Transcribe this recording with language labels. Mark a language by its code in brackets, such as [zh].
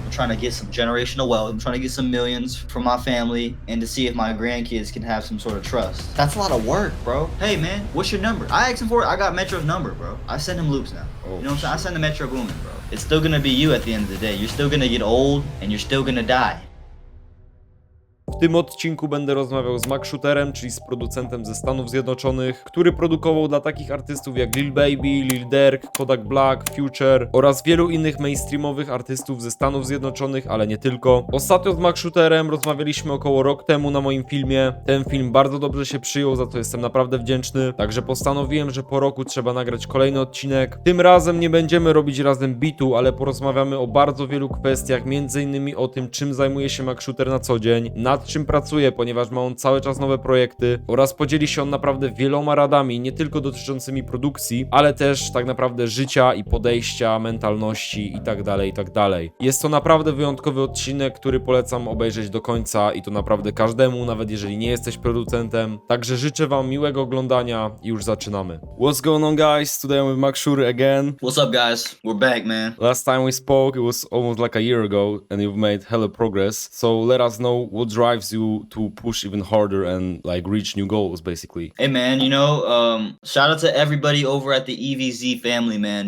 [en] I'm trying to get some generational wealth. I'm trying to get some millions from my family and to see if my grandkids can have some sort of trust. That's a lot of work, bro. Hey, man, what's your number? I asked him for it. I got Metro's number, bro. I send him loops now. You know what I'm saying? I send the Metro Boomin', bro. It's still gonna be you at the end of the day. You're still gonna get old and you're still gonna die. [pl] W tym odcinku będę rozmawiał z Macshooterem, czyli z producentem ze Stanów Zjednoczonych, który produkował dla takich artystów jak Lil Baby, Lil Durk, Kodak Black, Future oraz wielu innych mainstreamowych artystów ze Stanów Zjednoczonych, ale nie tylko. Ostatnio z Macshooterem rozmawialiśmy około rok temu na moim filmie. Ten film bardzo dobrze się przyjął, za co jestem naprawdę wdzięczny. Także postanowiłem, że po roku trzeba nagrać kolejny odcinek. Tym razem nie będziemy robić razem bitu, ale porozmawiamy o bardzo wielu kwestiach, m.in. o tym, czym zajmuje się Macshooter na co dzień, nad czym pracuje, ponieważ ma on cały czas nowe projekty oraz podzieli się on naprawdę wieloma radami, nie tylko dotyczącymi produkcji, ale też tak naprawdę życia i podejścia, mentalności itd., itd. Jest to naprawdę wyjątkowy odcinek, który polecam obejrzeć do końca i to naprawdę każdemu, nawet jeżeli nie jesteś producentem. Także życzę wam miłego oglądania i już zaczynamy. [en] What's going on, guys? Today I'm with Macshooter again. What's up, guys? We're back, man. Last time we spoke, it was almost like a year ago, and you've made hella progress. So let us know what drives you to push even harder and like reach new goals, basically. Hey, man, shout out to everybody over at the EVZ family, man.